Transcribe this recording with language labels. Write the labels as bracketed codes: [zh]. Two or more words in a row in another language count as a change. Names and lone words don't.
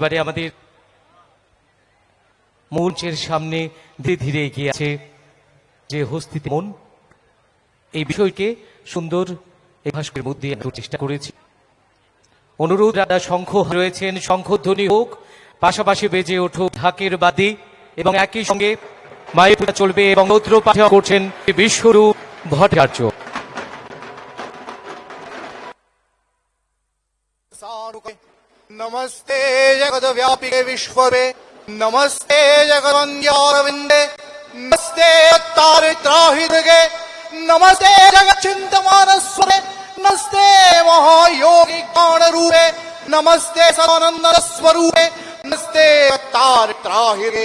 [bn] এবারে আমাদের মঞ্চের সামনে ধীরে ধীরে এগিয়ে আছে যে হস্তিতে গমন, এই বিষয়কে সুন্দর এই ভাস্করের মধ্যে আনার চেষ্টা করেছি। অনুরোধ, রাধা শঙ্খ রয়েছেন, শঙ্খধ্বনি হোক, পাশাপাশি বেজে উঠুক ঢাকের বাদ্যি এবং একই সঙ্গে মায়ের পূজা চলবে এবং স্তোত্র পাঠ করছেন বিশ্বরূপ ভট্টাচার্য। [sa] नमस्ते जगद्व्यापिके विश्ववे, नमस्ते जगद्वन्द्यारविन्दे, नमस्ते तारित्राहिदृगे, नमस्ते जगच्चिन्तमानस्वरे, नमस्ते महायोगी ज्ञानरूपे, नमस्ते सदानन्दस्वरूपे, नमस्ते तारित्राहिदृगे।